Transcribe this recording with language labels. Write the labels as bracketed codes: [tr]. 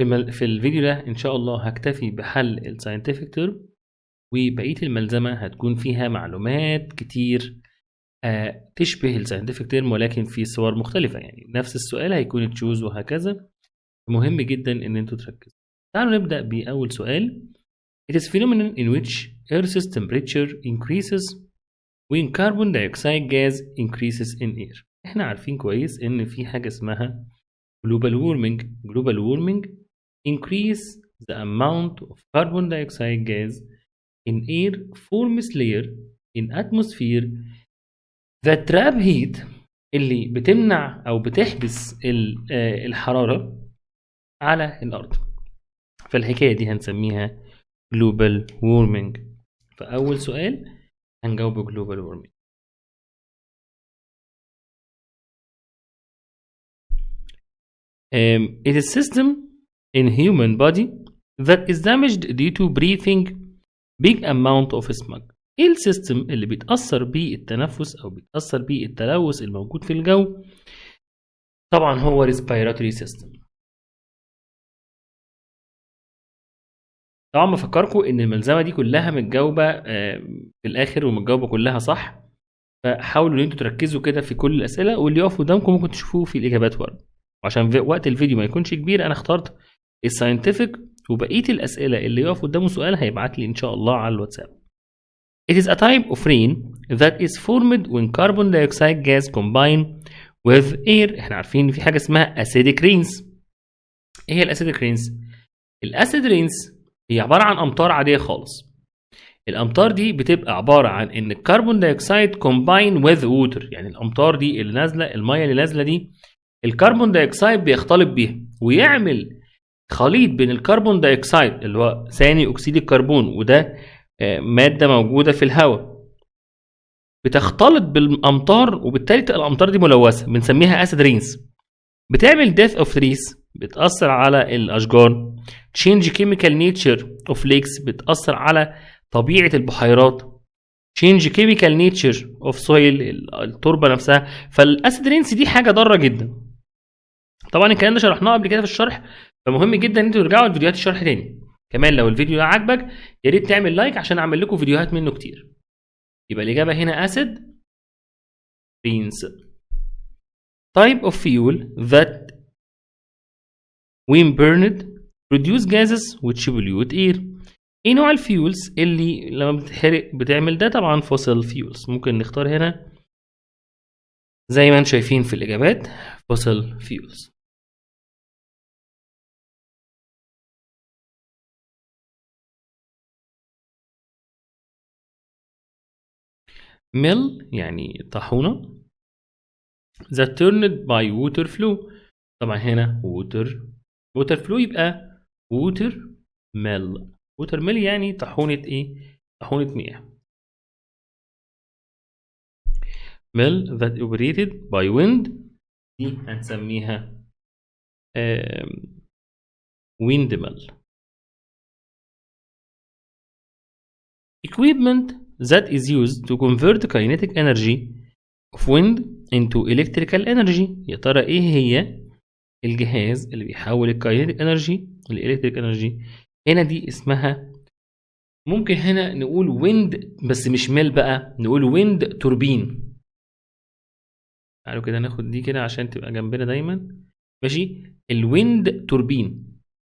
[ar] في الفيديو ده ان شاء الله هكتفي بحل الساينتفك تيرم، وبقية الملزمة هتكون فيها معلومات كتير تشبه الساينتفك تيرم ولكن في صور مختلفة، يعني نفس السؤال هيكون تشوز وهكذا. مهم جدا ان انتوا تركزوا. تعالوا نبدأ بأول سؤال. [en] It is phenomenon in which Earth's temperature increases when carbon dioxide gas increases in air. [ar] احنا عارفين كويس ان في حاجة اسمها global warming. [en] global warming increase the amount of carbon dioxide gas in air forms layer in atmosphere that trap heat، [ar] اللي بتمنع او بتحبس الحرارة على الارض. فالحكاية دي هنسميها global warming. فاول سؤال هنجاوب global warming. [en] It is system in human body that is damaged due to breathing big amount of smog. [ar] ايه السيستم اللي بيتأثر بيه التنفس او بيتأثر بيه التلوث الموجود في الجو؟ طبعا هو respiratory system. طبعا بفكركم ان الملزمه دي كلها متجاوبه في الاخر، ومتجاوبه كلها صح، فحاولوا ان انتوا تركزوا كده في كل الاسئله، واللي يقف قدامكم ممكن تشوفوه في الاجابات ورا. وعشان وقت الفيديو ما يكونش كبير انا اخترت الساينتفك، وبقيه الاسئله اللي يقف قدامه سؤال هيبعت لي ان شاء الله على الواتساب. [en] It is a type of rain that is formed when carbon dioxide gas combine with air. [ar] احنا عارفين ان في حاجه اسمها acidic rains. ايه هي الاسيديك رينز؟ الاسيد رينز هي عباره عن امطار عاديه خالص. الامطار دي بتبقى عباره عن ان الكربون دايوكسيد كومباين وذ ووتر، يعني الامطار دي اللي نازله، الميه اللي نازله دي الكربون دايوكسيد بيختلط بيها ويعمل خليط بين الكربون دايوكسيد اللي هو ثاني اكسيد الكربون، وده ماده موجوده في الهواء، بتختلط بالامطار، وبالتالي الامطار دي ملوثه بنسميها اسيد رينز. بتعمل [en] death of trees، [ar] بتأثر على الأشجار. [en] change chemical nature of lakes، [ar] بتأثر على طبيعة البحيرات. [en] change chemical nature of soil، [ar] التربة نفسها. فالأسيد رينس دي حاجة ضارة جدا. طبعا الكلام ده شرحناه قبل كده في الشرح، فمهم جدا ان انتوا ترجعوا لفيديوهات الشرح تاني. كمان لو الفيديو ده عجبك يا ريت تعمل لايك عشان اعمل لكم فيديوهات منه كتير. يبقى الإجابة هنا أسيد رينس. [en] type of fuel that when burned produce gases which pollute air. [ar] ايه نوع الفيولز اللي لما بتتحرق بتعمل ده؟ طبعا fossil fuels. ممكن نختار هنا زي ما انتم شايفين في الاجابات fossil fuels. mill يعني طاحونة. [en] that turned by water flow. [ar] طبعا هنا [en] water flow يبقى water mill. [ar] water mill يعني طاحونة ايه؟ طاحونة مياه. [en] mill that operated by wind [ar] دي هنسميها [en] windmill. equipment that is used to convert kinetic energy of wind into electrical energy. [ar] يا ترى ايه هي الجهاز اللي بيحول الكاينيتيك انرجي للالكتريك انرجي؟ هنا دي اسمها، ممكن هنا نقول ويند بس مش ميل بقى، نقول ويند توربين. تعالوا كده ناخد دي كده عشان تبقى جنبنا دايما. ماشي، الويند توربين